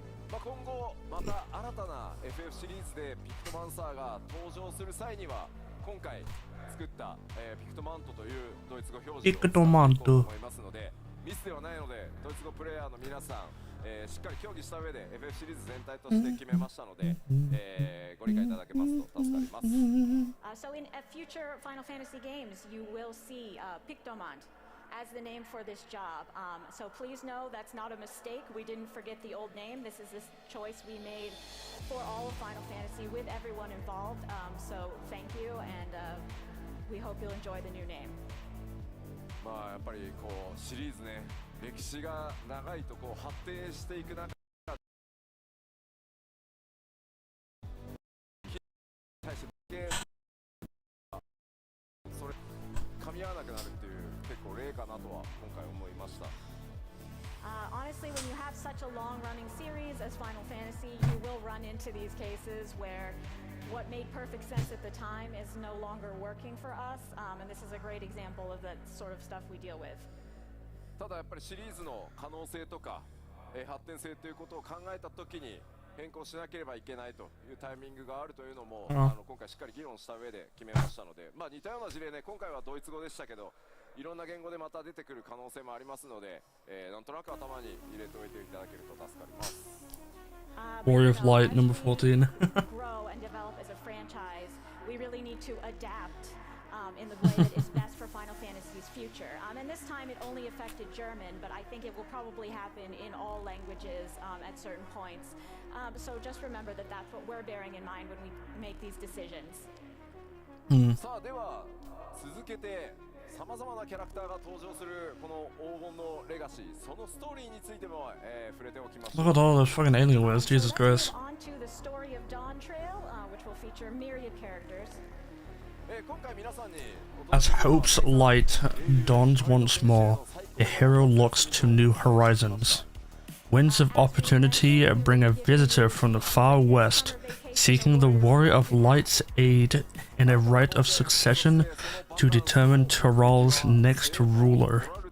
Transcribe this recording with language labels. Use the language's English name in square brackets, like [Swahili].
[Japanese] 今後また新たな FF シリーズでピクトマンサーが登場する際には、今回作った、ピクトマントというドイツ語表示を使っていこうと思いますので、ミスではないのでドイツ語プレイヤーの皆さん、しっかり協議した上で FF シリーズ全体として決めましたので、ご理解いただけますと助かります。 [English] So in future Final Fantasy games, you will see Pictomant as the name for this job. So please know that's not a mistake. We didn't forget the old name. This is this choice we made for all of Final Fantasy with everyone involved. So thank you, and we hope you'll enjoy the new name. [Japanese] まあやっぱりこうシリーズね、歴史が長いとこう発展していく中で対してそれ噛み合わなくなるっていう結構例かなとは今回思いました。 [English] Honestly, when you have such a long-running series as Final Fantasy, you will run into these cases where what made perfect sense at the time is no longer working for us, and this is a great example of the sort of stuff we deal with. [Japanese] ただやっぱりシリーズの可能性とか、発展性ということを考えたときに変更しなければいけないというタイミングがあるというのも、今回しっかり議論した上で決めましたので、まあ似たような事例ね、今回はドイツ語でしたけど、いろんな言語でまた出てくる可能性もありますので、なんとなく頭に入れておいていただけると助かります。 [English] Warrior of Light number 14. Grow and develop as a franchise. We really need to adapt in the way that is best for Final Fantasy's future. And this time it only affected German, but I think it will probably happen in all languages at certain points. So just remember that that's what we're bearing in mind when we make these decisions. [Japanese] さあでは続けてさまざまなキャラクターが登場するこの黄金のレガシー、そのストーリーについても、触れておきましょう。 [English] Look at all those fucking alien words, Jesus Christ. On to the story of Dawn Trail, which will feature myriad characters. [Japanese] 今回皆さんに [English] As hope's light dawns once more, a hero looks to new horizons. Winds of opportunity bring a visitor from the far west, seeking the warrior of light's aid in a rite of succession to determine Tyrell's next ruler.